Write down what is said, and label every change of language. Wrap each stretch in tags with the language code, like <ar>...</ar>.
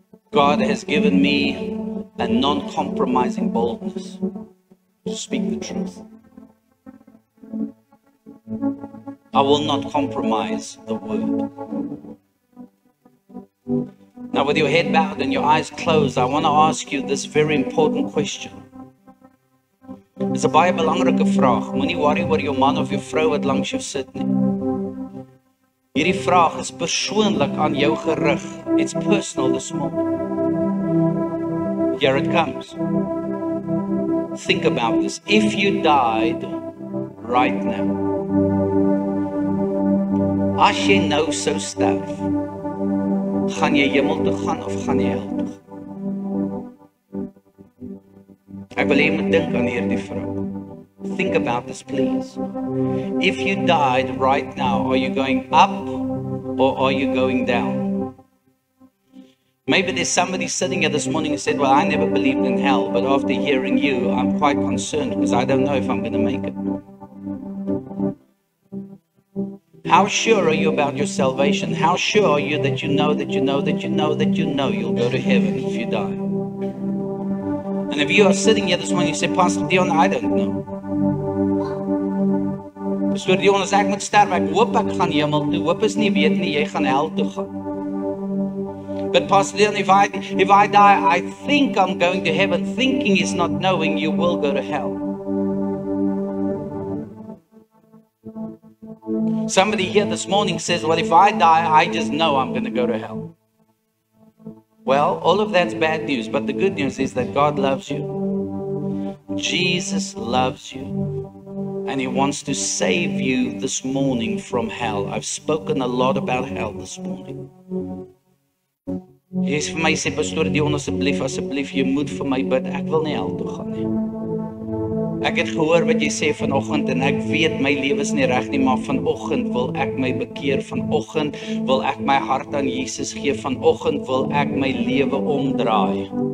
<en>God has given me a non-compromising boldness to speak the truth. I will not compromise the word. Now, with your head bowed and your eyes closed, I want to ask you this very important question.</en> <af>Dis 'n baie belangrike vraag. Moenie worry oor jou man of jou vrou wat langs jou sit nie. Hierdie vraag is persoonlik aan jou gerig.</af> <en>It's personal this morning. Here it comes. Think about this. If you died right now,</en> <af>As jy nou sou sterf, gaan jy hemel toe gaan of gaan jy hel toe gaan? Ek wil hê jy moet dink aan hierdie vrou.</af> <en>Think about this, please. If you died right now, are you going up or are you going down? Maybe there's somebody sitting here this morning who said, well, I never believed in hell, but after hearing you, I'm quite concerned because I don't know if I'm going to make it. How sure are you about your salvation? How sure are you that you know that you know that you know that you know you'll go to heaven if you die? And if you are sitting here this morning, you say, Pastor Dion, I don't know.</en> <af>Pastor Dion, as ek moet sterf, ek hoop ek gaan hemel toe. Hoop is nie weet nie, jy gaan hel toe gaan.</af> <en>But Pastor Dion, if I die, I think I'm going to heaven. Thinking is not knowing, you will go to hell. Somebody here this morning says, well, if I die, I just know I'm going to go to hell. Well, all of that's bad news, but the good news is that God loves you. Jesus loves you. And He wants to save you this morning from hell. I've spoken a lot about hell this morning.</en> <af>Jy vir my sê, Pastor Dion, asseblief, jy moet vir my bid. Ek wil nie hel toe gaan nie. Ek het gehoor wat jy sê vanoggend en ek weet my lewe is nie reg nie, maar vanoggend wil ek my bekeer, vanoggend wil ek my hart aan Jesus gee, vanoggend wil ek my lewe omdraai.</af>